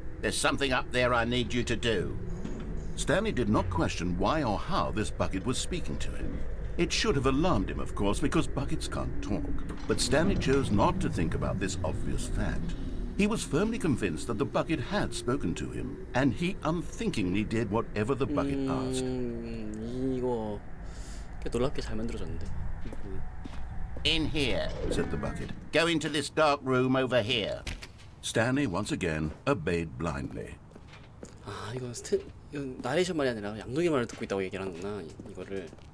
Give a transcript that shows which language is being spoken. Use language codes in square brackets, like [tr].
[en] There's something up there I need you to do. Stanley did not question why or how this bucket was speaking to him. It should have alarmed him, of course, because buckets can't talk. But Stanley chose not to think about this obvious fact. He was firmly convinced that the bucket had spoken to him, and he unthinkingly did whatever the bucket asked. [ko] 이거 꽤 놀랍게 잘 만들어졌는데. [en] In here, said the bucket. Go into this dark room over here. Stanley once again obeyed blindly. [ko] 아 이거 이건 나레이션 말이 아니라 양동이 말을 듣고 있다고 얘기를 하는구나 이거를.